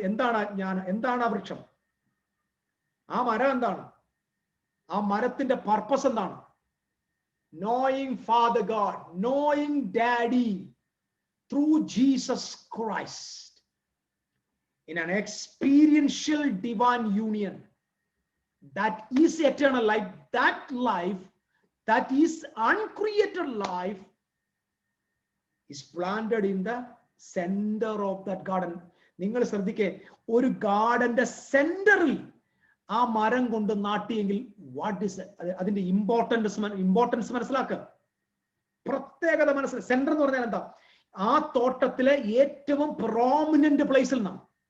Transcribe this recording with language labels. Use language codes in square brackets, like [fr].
[ml] എന്താണ് ജ്ഞാനം? എന്താണ് ആ വൃക്ഷം? ആ മരം എന്താണ്? ആ മരത്തിന്റെ പർപ്പസ് എന്താണ്? [en] Knowing father God, knowing daddy through Jesus Christ in an experiential divine union. That is eternal life. That life, that is uncreated life, is planted in the center of that garden. [ml] നിങ്ങൾ ശ്രദ്ധിക്കേ, ഒരു ഗാർഡന്റെ സെന്ററിൽ ആ മരം കൊണ്ട് നാട്ടിയെങ്കിൽ [en] what is [ml] അതിന്റെ importance മനസ്സിലാക്കുക, പ്രത്യേകത മനസ്സിലാക്കുക. സെന്റർ എന്ന് പറഞ്ഞാൽ എന്താ? ആ തോട്ടത്തിലെ ഏറ്റവും പ്രോമിനന്റ് പ്ലേസിൽ നിന്നാണ്.